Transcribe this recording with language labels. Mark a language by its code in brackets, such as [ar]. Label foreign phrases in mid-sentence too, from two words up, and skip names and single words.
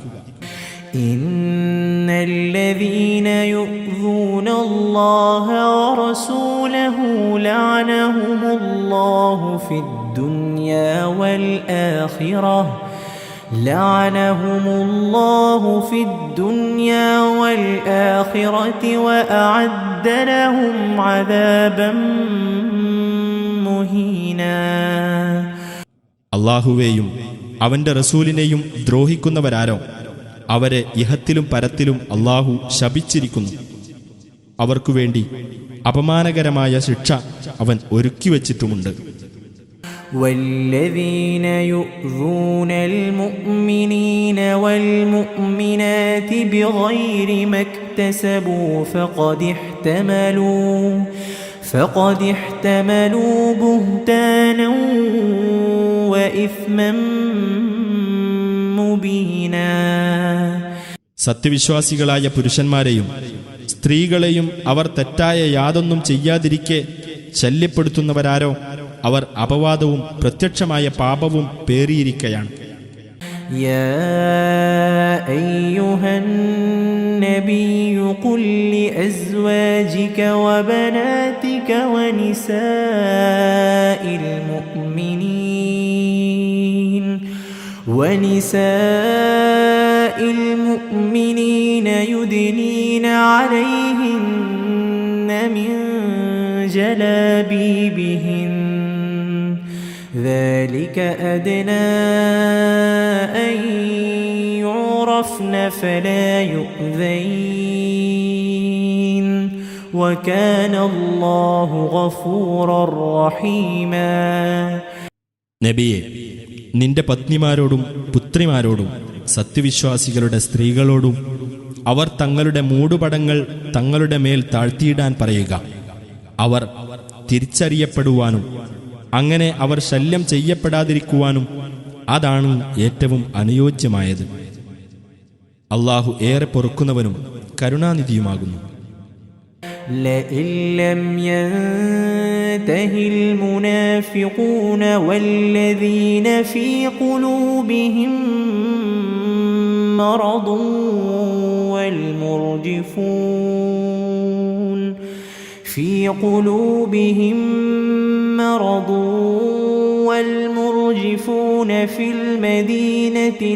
[ar] إن الذين يؤذون الله ورسوله لعنهم الله في الدنيا والآخرة لعنهم الله في الدنيا والآخرة وأعد لهم عذابا مهينا. [ml] അല്ലാഹുവേയും അവന്റെ റസൂലിനെയും ദ്രോഹിക്കുന്നവരാരോ അവരെ ഇഹത്തിലും പരത്തിലും അല്ലാഹു ശപിച്ചിരിക്കുന്നു. അവർക്കുവേണ്ടി അപമാനകരമായ ശിക്ഷ അവൻ ഒരുക്കിവച്ചിട്ടുമുണ്ട്. [ar] والذين يؤذون المؤمنين والمؤمنات بغير ما اكتسبوا فقد احتملوا بهتانا وإثما مبينا. [ml] സത്യവിശ്വാസികളായ പുരുഷന്മാരെയും സ്ത്രീകളെയും അവർ തെറ്റായ യാതൊന്നും ചെയ്യാതിരിക്കെ ശല്യപ്പെടുത്തുന്നവരാരോ അവർ അപവാദവും പ്രത്യക്ഷമായ പാപവും പേറിയിരിക്കയാണ്. [ar] يا أيها النبي قل لأزواجك وبناتك ونساء المؤمنين يدنين عليهن من ജലാബീബിഹിൻ ذلك أدنى أن يعرفن فلا يؤذين وكان الله غفورا رحيما. [ml] നബിയെ, നിന്റെ പത്നിമാരോടും പുത്രിമാരോടും സത്യവിശ്വാസികളുടെ സ്ത്രീകളോടും അവർ തങ്ങളുടെ മൂടുപടങ്ങൾ തങ്ങളുടെ മേൽ താഴ്ത്തിയിടാൻ പറയുക. അവർ തിരിച്ചറിയപ്പെടുവാനും അങ്ങനെ അവർ ശല്യം ചെയ്യപ്പെടാതിരിക്കുവാനും അതാണ് ഏറ്റവും അനുയോജ്യമായത്. അല്ലാഹു ഏറെ പൊറുക്കുന്നവനും കരുണാനിധിയുമാകുന്നു. [ar] لئن لم ينتهي المنافقون والذين في قلوبهم مرض والمرجفون في المدينة